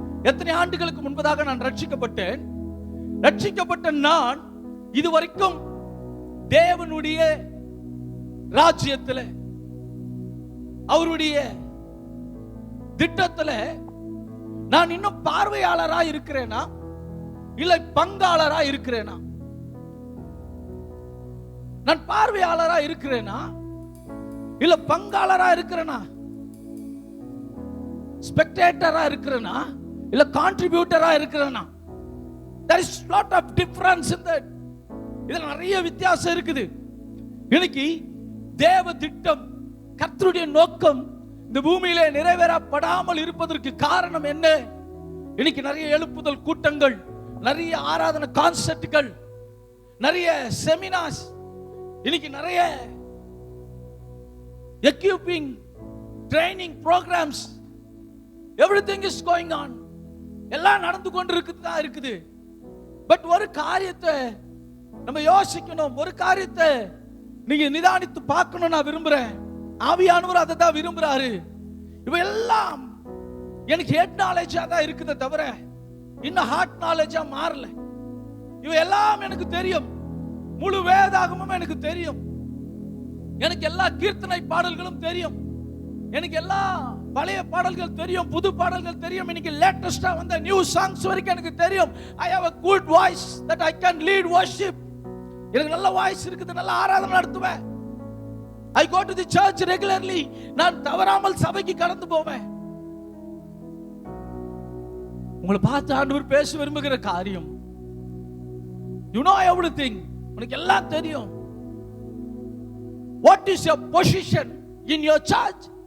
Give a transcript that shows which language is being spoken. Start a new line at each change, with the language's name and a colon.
Tamil: எத்தனை ஆண்டுகளுக்கு முன்பதாக நான் ரட்சிக்கப்பட்டேன்? ரட்சிக்கப்பட்ட நான் இதுவரைக்கும் தேவனுடைய ராஜ்யத்தில், அவருடைய திட்டத்தில் நான் இன்னும் பார்வையாளரா இருக்கிறேனா இல்லை பங்காளரா இருக்கிறேனா? நான் பார்வையாளரா இருக்கிறேனா இல்ல பங்காளரா இருக்கிறேனா? ஸ்பெக்டேட்டரா இருக்கிறேனா இல்ல கான்ட்ரிபியூட்டரா இருக்கிறேனா?
English: there is lot of difference in that.
Tamil: இதுல நிறைய வித்தியாசம் இருக்குது. இன்னைக்கு தேவ திட்டம், கர்த்தருடைய நோக்கம் இந்த பூமியிலே நிறைவேறப்படாமல் இருப்பதற்கு காரணம் என்ன? இன்னைக்கு நிறைய எழுப்புதல் கூட்டங்கள், நிறைய ஆராதனை கான்செப்ட்கள், நிறைய செமினார்ஸ், இன்னைக்கு நிறைய equipping training programs,
English: everything is going on.
Tamil: எல்லாம் நடந்து கொண்டிருக்குதான் இருக்குது. பட் ஒரு காரியத்தை நம்ம யோசிக்கணும், ஒரு காரியத்தை நீங்க நிதானித்து பார்க்கணும். நான் விரும்புறேன், ஆவியானவர் அதை தான் விரும்புறாரு. இவையெல்லாம் எனக்கு ஹெட் நாலேஜா தான் இருக்குதே தவிர இன்னும் ஹார்ட் நாலேஜா மாறல. இவையெல்லாம் எனக்கு தெரியும், முழு வேதாகமும் எனக்கு தெரியும், எனக்கு எல்லா கீர்த்தனை பாடல்களும் தெரியும், எனக்கு எல்லா பழைய பாடல்கள் தெரியும், புது பாடல்கள் தெரியும், இன்னைக்கு லேட்டஸ்டா வந்த நியூ சாங்ஸ் வரைக்கும் எனக்கு தெரியும்.
English: I have a good voice that I can lead worship.
Tamil: எனக்கு நல்ல வாய்ஸ் இருக்குது, நல்ல ஆராதனை நடத்துவேன்.
English: I go to the church regularly.
Tamil: நான் தவறாமல் சபைக்கு கடந்து போவேன். உங்களை பார்த்து ஆண்டவர் பேச விரும்புகிற காரியம்,
English: you know everything,
Tamil: உனக்கு எல்லாம் தெரியும்.
English: What is your position in your church?